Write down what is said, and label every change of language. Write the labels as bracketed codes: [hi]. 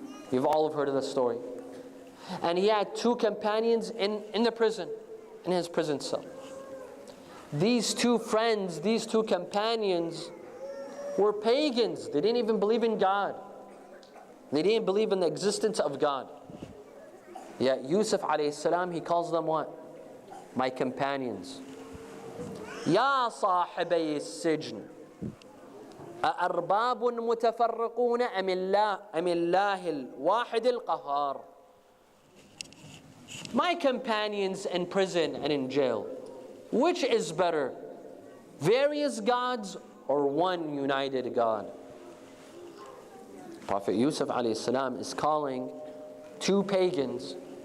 [en] You've all heard of the story. And he had 2 companions in the prison, in his prison cell. These 2 friends, these 2 companions were pagans. They didn't even believe in God. They didn't believe in the existence of God. Yet Yusuf alayhi salam, he calls them what? My companions. [ar] Ya صاحبي السجن أأرباب متفرقون أم الله الواحد القهار. [en] My companions in prison and in jail, which is better, various gods or one united God? Prophet Yusuf alayhi salam is calling 2 pagans